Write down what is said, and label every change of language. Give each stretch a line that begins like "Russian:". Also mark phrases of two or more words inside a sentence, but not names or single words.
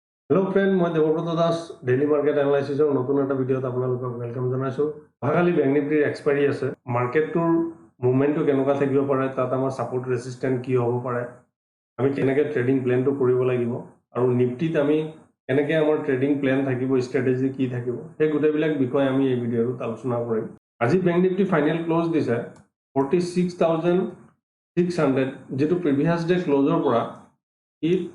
English: hello friend
Assamese: मैं देवव्रत दास
English: daily market analysiser
Assamese: नतुन এটা ভিডিওত আপোনালোকক ওয়েলকাম জনাইছো ভাগালি ব্যাংক নিফটিৰ এক্সপায়াৰি আছে মাৰ্কেটৰ মুভমেন্টটো কেনেকুৱা থাকিব পাৰে তাত আমাৰ
English: support resistant
Assamese: কি হ'ব পাৰে আমি কেনেকৈ
English: trading plan
Assamese: কৰিব লাগিব আৰু নিফটিত আমি কেনেকৈ আমাৰ
English: trading plan
Assamese: থাকিব ষ্ট্ৰেটেজি কি থাকিব সেই গোটেইবিলাক বিষয় আমি এই ভিডিওত আলোচনা কৰিম আজি ব্যাংক নিফটি
English: final close
Assamese: দিছে 46600 যেটো
English: previous day close
Assamese: পৰা ই